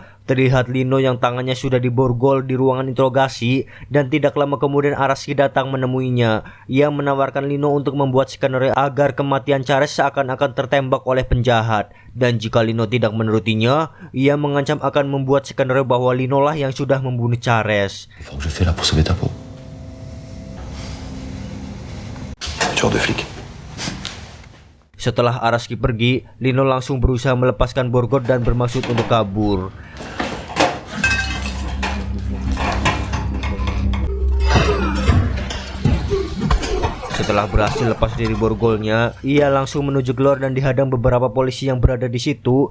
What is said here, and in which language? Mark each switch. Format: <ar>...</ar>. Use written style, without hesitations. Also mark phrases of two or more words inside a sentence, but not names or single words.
<id>Terlihat Lino yang tangannya sudah diborgol di ruangan interogasi, dan tidak lama kemudian Araski datang menemuinya. Ia menawarkan Lino untuk membuat skenario agar kematian Charas seakan-akan tertembak oleh penjahat. Dan jika Lino tidak menurutinya, ia mengancam akan membuat skenario bahwa Lino lah yang sudah membunuh Charas.</id> <fr>L'effort que je fais là pour sauver ta peau. Tueur de flic.</fr> <id>Setelah Araski pergi, Lino langsung berusaha melepaskan borgol dan bermaksud untuk kabur. Setelah berhasil lepas dari borgolnya, ia langsung menuju keluar dan dihadang beberapa polisi yang berada di situ.</id>